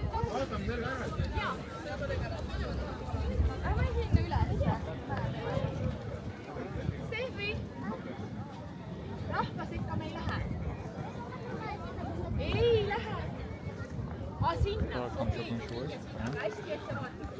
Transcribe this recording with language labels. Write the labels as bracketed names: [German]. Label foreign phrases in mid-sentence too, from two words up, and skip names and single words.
[Estonian] Vaatame selle ära. Aga ma ei siin üle. Steffi! Rahva sekka me ei lähe. Ei lähe. Aga sinna. [Russian] Так, там что-то началось. [Estonian] Hästi ette vaata.